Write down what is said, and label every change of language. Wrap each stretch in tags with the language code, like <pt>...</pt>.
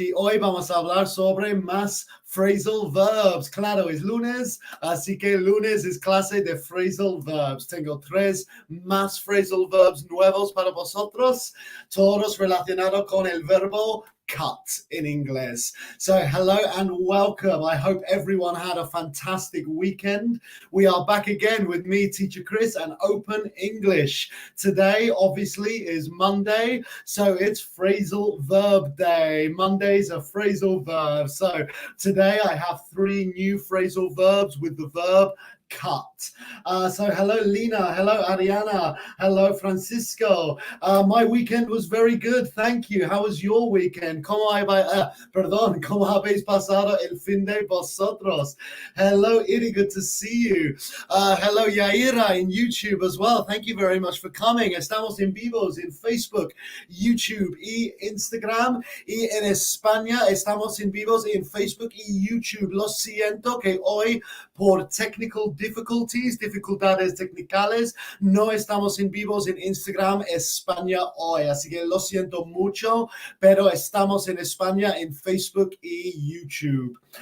<es>Y hoy vamos a hablar sobre más phrasal verbs. Claro, es lunes, así que lunes es clase de phrasal verbs. Tengo 3 más phrasal verbs nuevos para vosotros, todos relacionados con el verbo cut in English.</es> <en>So hello and welcome. I hope everyone had a fantastic weekend. We are back again with me, Teacher Chris, and Open English. Today, obviously, is Monday, so it's phrasal verb day. Mondays are phrasal verbs. So today I have 3 new phrasal verbs with the verb cut. So hello Lina, hello Ariana, hello Francisco. My weekend was very good, thank you. How was your weekend?</en> <es>¿Cómo habéis pasado el fin de vosotros?</es> <en>Hello Iri, good to see you. Hello Yaira in YouTube as well. Thank you very much for coming.</en> <es>Estamos en vivos en Facebook, YouTube y Instagram. Y en España estamos en vivos en Facebook y YouTube. Lo siento que hoy por dificultades técnicas, no estamos en vivos en Instagram España hoy, así que lo siento mucho, pero estamos en España en Facebook y YouTube.</es>